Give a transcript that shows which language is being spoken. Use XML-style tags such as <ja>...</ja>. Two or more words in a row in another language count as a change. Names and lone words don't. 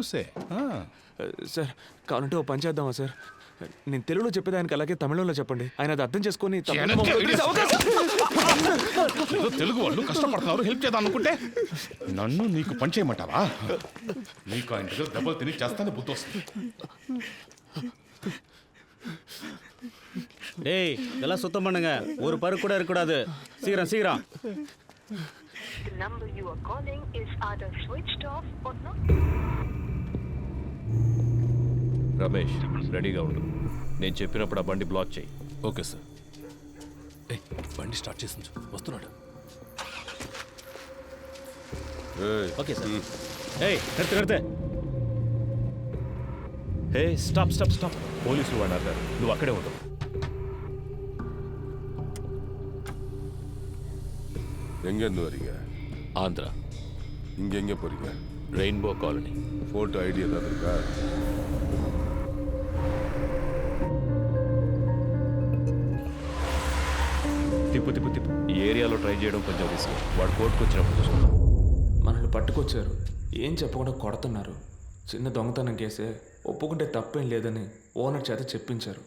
<te>సార్ కావాలంటే ఓ పని చేద్దామా సార్? నేను తెలుగులో చెప్పేది ఆయనకి అలాగే తమిళంలో చెప్పండి. ఆయన అది అర్థం చేసుకొని తమిళంలో వెనక్కి మమ్మల్ని వదిలేసే అవకాశం- ఏదో తెలుగు వాళ్ళు కష్టపడుతున్నారు, హెల్ప్ చేద్దాం అనుకుంటే నన్ను నీకు పని చేయమంటావా? నీకు ఆయన దగ్గర దెబ్బలు తిని చేస్తానే బుద్ధి వస్తుంది.</te> <ta>டேய் இதெல்லாம் சுத்தம் பண்ணுங்க, ஒரு பருக்கு கூட இருக்கக்கூடாது. சீக்கிரம் சீக்கிரம்.</ta> <en>The number you are calling is either switched off or not.</en> <te>రమేష్ రెడీగా ఉండు. నేను చెప్పినప్పుడు ఆ బండి బ్లాక్ చేయి. ఓకే సార్. బండి స్టార్ట్ చేసి వస్తున్నాడు.</te> <ta>ஓகே சார். ஏய் நிறுத்து நிறுத்து.</ta> <te>హే</te> <en>stop stop stop.</en> <te>పోలీసులు వాడు అన్నారు, నువ్వు అక్కడే ఉండు.</te> <ta>எங்கேருந்து வரீங்க? ఆంధ్ర இங்கே எங்கே போகிறீங்க? రెయిన్బో కాలనీ. ஃபோட்டோ ஐடி ஏதாவது இருக்கா?</ta> <te>తిప్పు తిప్పు తిప్పు. ఈ ఏరియాలో ట్రై చేయడం కొంచెం రిస్క్. వాడు కోర్టుకు వచ్చినప్పుడు చూసుకుందాం. మనల్ని పట్టుకొచ్చారు, ఏం చెప్పకుండా కొడుతున్నారు. చిన్న దొంగతనం కేసే, ఒప్పుకుంటే తప్పేం లేదని ఓనర్ చేత చెప్పించారు.</te>